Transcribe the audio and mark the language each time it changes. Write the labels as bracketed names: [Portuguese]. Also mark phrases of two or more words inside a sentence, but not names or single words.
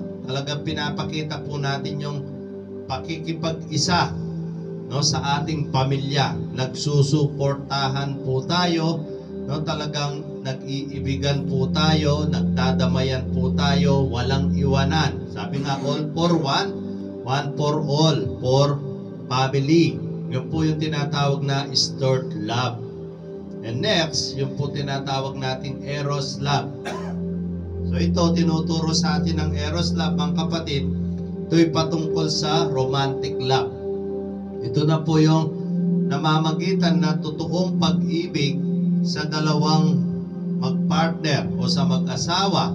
[Filipino] Talagang pinapakita po natin yung pakikipag-isa, no, sa ating pamilya. Nagsusuportahan po tayo, no, talagang nag-iibigan po tayo, nagdadamayan po tayo, walang iwanan. Sabi nga, [English] all for one, one for all, for family. [Filipino] Yun po yung tinatawag na [English] stored love. [Filipino] And next, yung po tinatawag nating [English] eros love. [Filipino] So ito, tinuturo sa atin ng [English] eros love, [Filipino] mga kapatid. Ito'y patungkol sa [English] romantic love. [Filipino] Ito na po yung namamagitan na totoong pag-ibig sa dalawang magpartner o sa mag-asawa.